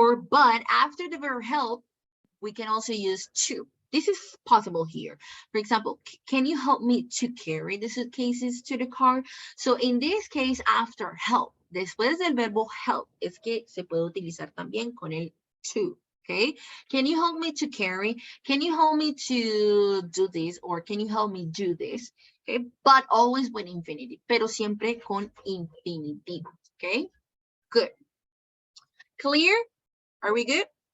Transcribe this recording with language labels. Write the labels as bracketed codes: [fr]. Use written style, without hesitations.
[en] But after the verb help, we can also use to. This is possible here. For example, can you help me to carry the suitcases to the car? So in this case, after help, [es] después del verbo help, es que se puede utilizar también con el to, okay? [en] Can you help me to carry? Can you help me to do this? Or can you help me do this? Okay, but always with infinitive, [es] pero siempre con infinitivo, [en] okay? Good. Clear? Are we good?